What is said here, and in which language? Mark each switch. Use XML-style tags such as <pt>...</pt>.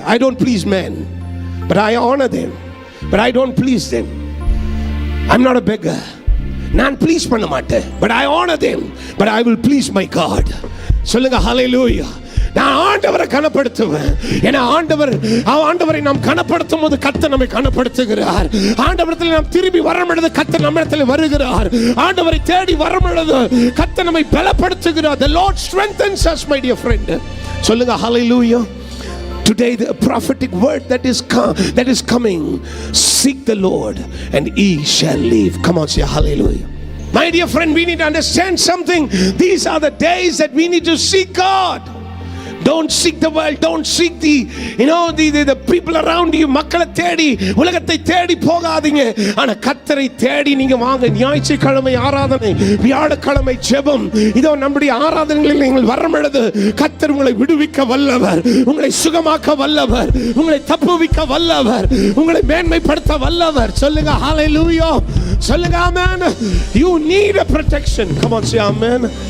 <en>I don't please men, but I honor them, but I don't please them. I'm not a beggar.</en> <ta>நான் please பண்ண மாட்டேன்,</ta> <en>but I honor them, but I will please my God.</en> <ta>சொல்லுங்க ஹல்லேலூயா. நான் ஆண்டவரை கனப்படுத்துவேன். ஏன்னா ஆண்டவரை நாம் கனப்படுத்தும் போது கர்த்தர் நம்மை கனப்படுத்துகிறார். ஆண்டவரத்தில் நாம் திரும்பி வரம்பொழுது கர்த்தர் நம்மிடத்தில் வருகிறார். ஆண்டவரை தேடி வரம்பொழுது கர்த்தர் நம்மை பலப்படுத்துகிறார்.</ta> <en>The Lord strengthens us, my dear friend.</en> <ta>சொல்லுங்க</ta> <en>hallelujah. Today the prophetic word that is coming, seek the Lord and he shall live. Come on, say hallelujah. My dear friend, we need to understand something. These are the days that we need to seek God. Don't seek the world, don't seek the people around you.</en> <ta>மக்களை தேடி, உலகத்தை தேடி போகாதீங்க. ஆனா கர்த்தரை தேடி நீங்க வாங்க. ஞாயிற்றுக்கிழமை ஆராதனை, வியாழக்கிழமை ஜெபம், இதோ நம்முடைய ஆராதனைகளில் நீங்கள் வரும்பொழுது கர்த்தர் உங்களை விடுவிக்க வல்லவர், உங்களை சுகமாக்க வல்லவர், உங்களை தப்புவிக்க வல்லவர், உங்களை மேன்மைப்படுத்த வல்லவர். சொல்லுங்க ஹல்லேலூயா. சொல்லுங்க ஆமென்.</ta> <en>You need a protection. Come on, say amen.</en>